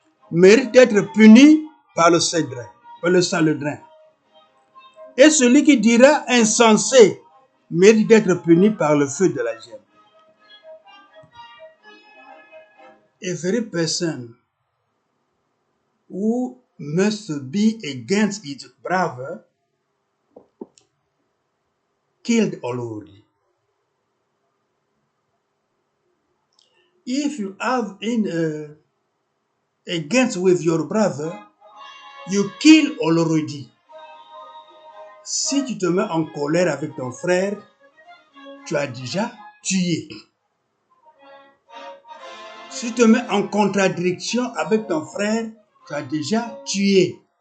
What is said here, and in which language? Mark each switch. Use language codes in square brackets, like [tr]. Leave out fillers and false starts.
[fr] Mérite d'être puni par le Cédrin, par le Saledrin. Et celui qui dira insensé mérite d'être puni par le feu de la gemme. [en] Every person who must be against his brother killed already. If you have against with your brother, you kill already. [fr] Si tu te mets en colère avec ton frère, tu as déjà tué. Si tu te mets en contradiction avec ton frère, tu as déjà tué.